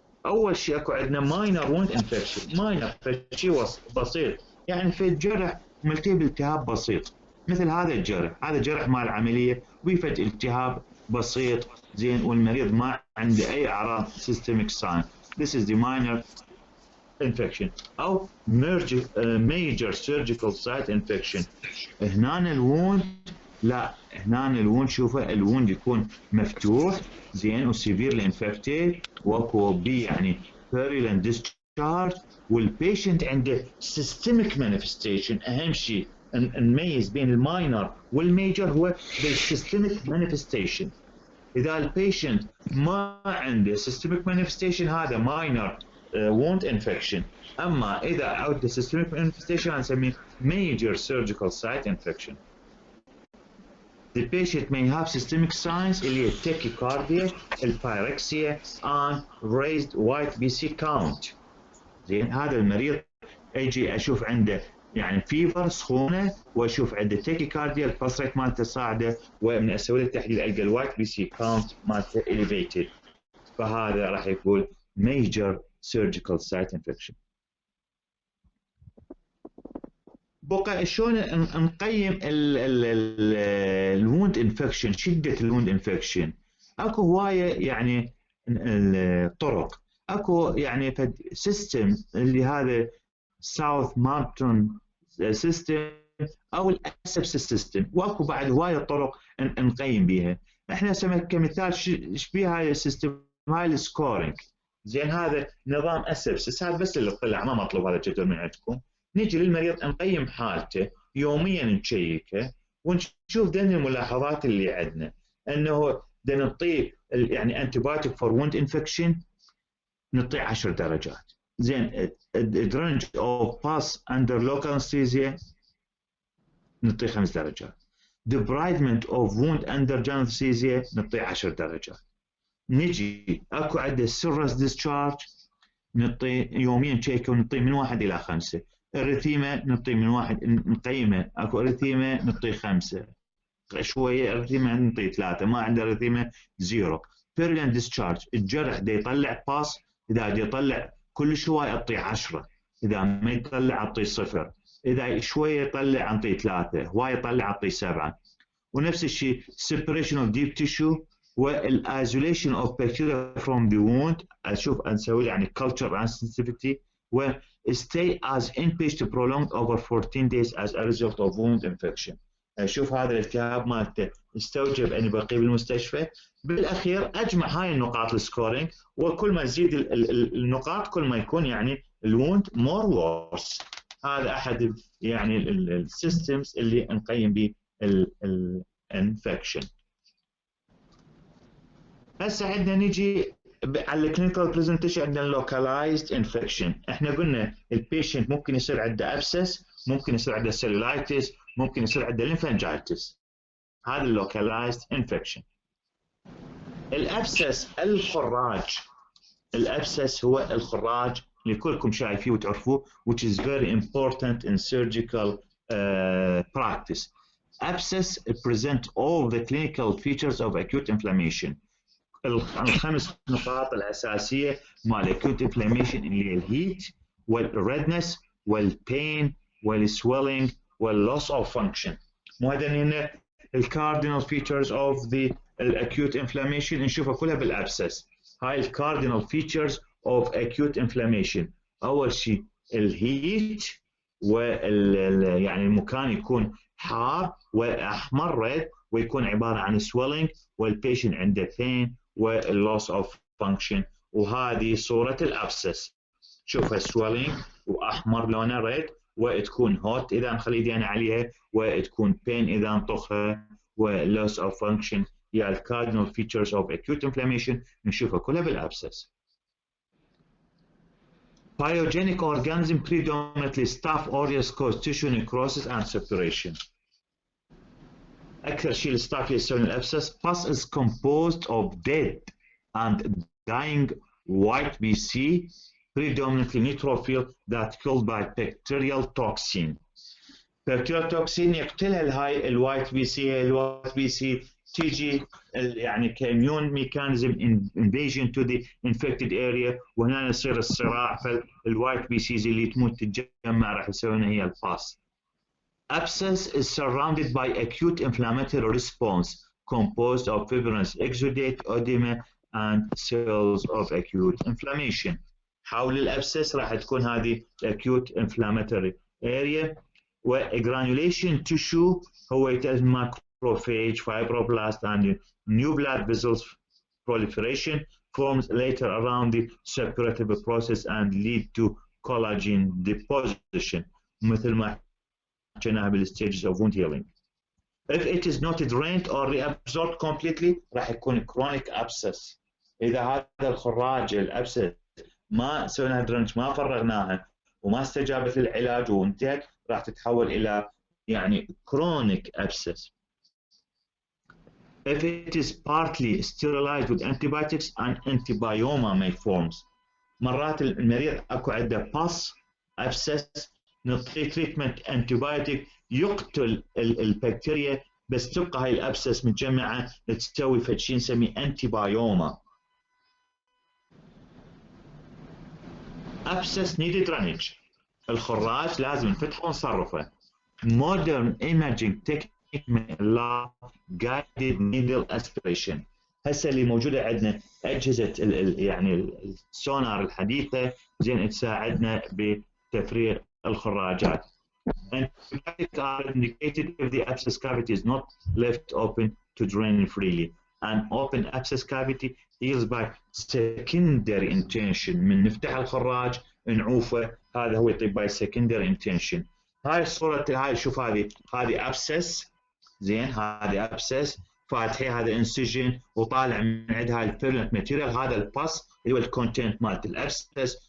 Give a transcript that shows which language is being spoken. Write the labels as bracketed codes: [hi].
[ar] اول شيء اكو عندنا ماينر ووند انفكشن، ماينر شيء بسيط يعني في الجرح ملتهي بالتهاب بسيط مثل هذا الجرح، هذا جرح مال عمليه ويفد التهاب بسيط زين والمريض ما عنده اي اعراض systemic sign. [en] This is the minor infection. او major surgical site infection. [ar] هنا الووند لا، هنا الووند شوفه الووند يكون مفتوح زين وسيفيرلي انفكتد واكو بي يعني virulent discharge والبيشنت عنده systemic manifestation. اهم شيء نميز بين الماينر والميجر هو بالسيستميك manifestation. اذا البيشنت ما عنده systemic manifestation هذا minor wound infection. اما اذا عنده systemic manifestation نسميه major surgical site infection. [en] The patient may have systemic signs [ar] اللي هي [en] tachycardia, [ar] البايركسيا [en] and raised white BC count. [ar] زين هذا المريض اجي اشوف عنده يعني فيفر سخونه واشوف عنده تاكيكارديا البلس ريت مالته صاعده ومن اسوي له التحليل القى الوايت بي سي كاونت مالته elevated، فهذا راح يقول major surgical site infection. بقى شلون نقيم الووند انفكشن، شده الووند انفكشن؟ اكو هوايه يعني الطرق، اكو يعني سيستم اللي هذا ساوث مارتون سيستم او الاسبسس سيستم، واكو بعد هوايه طرق نقيم بها. احنا كمثال شبيه هاي السيستم هاي السكورينج. زين هذا نظام اسبسس، هذا بس اللي طلع ما مطلوب هذا الجدول من عندكم. نجي للمريض نقيم حالته يوميا نشيكه ونشوف ذن الملاحظات اللي عندنا، انه نعطيه يعني انتي بايوتيك فور ووند انفكشن نعطيه 10 درجات، [en] زين drainage of pus under local anesthesia [ar] نعطيه 5 درجات. [en] debridement of wound under general anesthesia نعطيه 10 درجات. [ar] نجي اكو عنده serous discharge نعطيه يوميا تشيك ونعطيه من 1 إلى 5. الريثيما نعطيه من 1 نقيمه اكو ريثيما نعطيه 5 شويه ريثيما نعطيه 3 ما عنده ريثيما 0. بيرلين ديسشارج الجرح دا يطلع باس اذا دا يطلع كل شويه اعطيه 10 اذا ما يطلع اعطيه 0 اذا شويه يطلع اعطيه 3 هواي يطلع اعطيه 7. ونفس الشيء [en] separation of deep tissue والايزوليشن of bacteria from the wound [ar] اشوف اسوي يعني [en] culture and sensitivity و stay as inpatient prolonged over 14 days as a result of wound infection. [ar] اشوف هذا الالتهاب مالته استوجب ان يبقي بالمستشفى. بالاخير اجمع هاي النقاط السكورينج وكل ما تزيد النقاط كل ما يكون يعني الووند مور وورس. هذا احد يعني السيستمز اللي نقيم به الانفكشن. هسه عندنا نجي على الكلينيكال برزنتيشن. عندنا لوكالايزد انفكشن. احنا قلنا البيشنت ممكن يصير عنده ابسس، ممكن يصير عنده سيلولايتس، ممكن يصير عنده ليمفانجايتس. هذا اللوكالايزد انفكشن. الابسس الخراج. الابسس هو الخراج اللي كلكم شايفيه وتعرفوه [en] which is very important in surgical practice. Abscess present all the clinical features of acute inflammation. [ar] الخمس نقاط الأساسية مال acute inflammation اللي هي الهيت والredness والpain والswelling والloss of function. مو هذا هنا الcardinal features of the acute inflammation نشوفها كلها بالابسس. هاي الcardinal features of acute inflammation. أول شيء الهيت يعني المكان يكون حار واحمر ريد ويكون عباره عن swelling والبيشنت عنده pain والloss of function. وهذه صوره الابسس. شوفها swelling واحمر لونه ريد وتكون هوت اذا نخلي ايدينا عليها وتكون pain اذا نطخها و loss of function. هي الcardinal features of acute inflammation نشوفها كلها بالابسس. [en] Pyogenic organism predominantly Staph aureus cause tissue necrosis and separation. [ar] أكثر شيء الستاف يسوون الأبسس. [en] Pus is composed of dead and dying white BC, predominantly neutrophil that killed by bacterial toxin. [ar] Bacterial toxin يقتلها هاي الوايت بي سي. الوايت بي سي تيجي يعني كاميون ميكانيزم [en] invasion to the infected area [ar] وهنا يصير الصراع. فالوايت بي سيز اللي تموت تتجمع راح يسوونها هي الباس. [en] Abscess is surrounded by acute inflammatory response composed of fibrinous exudate, edema and cells of acute inflammation. [ar] حول الابسس راح تكون هذه acute inflammatory area. [en] وgranulation tissue [ar] هو يتم [en] macrophage, fibroblast and new blood vessels proliferation forms later around the separative process and lead to collagen deposition [ar] مثل ما حكيناها [en] بالstages of wound healing. If it is not drained or reabsorbed completely [ar] راح يكون [en] chronic abscess. [ar] إذا هذا الخراج الابسس ما سوينا درنج ما فرغناها وما استجابت للعلاج وانتهت راح تتحول إلى يعني chronic abscess. [en] If it is partly sterilized with antibiotics and antibioma may forms. [ar] مرات المريض اكو عنده pus abscess نعطيه تريتمنت انتيبيوتيك يقتل البكتيريا بس تبقى هاي الابسس متجمعه تسوي فد شيء نسميه انتيبايوما. ابسس نيد درينج. الخراج لازم نفتحه ونصرفه. مودرن ايماجينج تكنيك من جايدد نيدل اسبريشن. هسه اللي موجوده عندنا اجهزه يعني السونار الحديثه زين تساعدنا بتفريغ الخراجات. [en] Antibiotics are indicated if the abscess cavity is not left open to drain freely. An open abscess cavity heals by secondary intention. [ar] من نفتح الخراج نعوفه هذا هو يطيب by secondary intention. هاي الصورة هاي شوف هذه abscess زين هذه abscess فاتحي هذا incision وطالع من عند هاي البيرلنت ماتيريال. هذا الباس اللي هو الكونتنت مالت الابسس